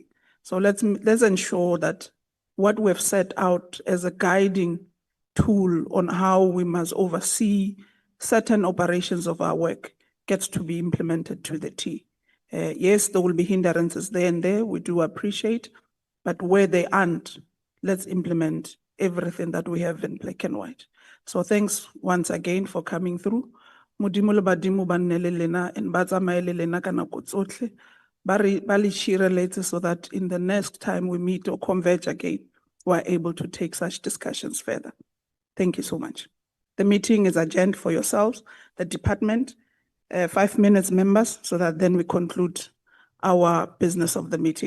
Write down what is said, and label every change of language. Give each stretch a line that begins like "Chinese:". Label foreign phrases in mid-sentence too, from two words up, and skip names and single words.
English: So let's ensure that what we've set out as a guiding tool on how we must oversee certain operations of our work gets to be implemented to the T. Yes, there will be hindrances there and there, we do appreciate, but where they aren't, let's implement everything that we have in black and white. So thanks once again for coming through.
Tswana: Modimo le badimo ba nne le lena and ba tsamaye le lena ka nako tsotlhe. Ba le shireletse
English: so that in the next time we meet or converge again, we're able to take such discussions further. Thank you so much. The meeting is adjourned for yourselves, the department, 5 minutes, members, so that then we conclude our business of the meeting.